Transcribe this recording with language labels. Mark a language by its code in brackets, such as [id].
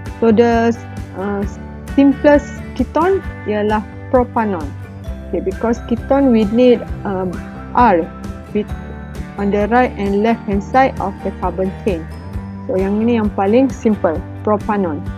[en] So the simplest ketone ialah propanol. Okay, because ketone we need R on the right and left hand side of the carbon chain. [ms] So yang ini yang paling simple, propanol.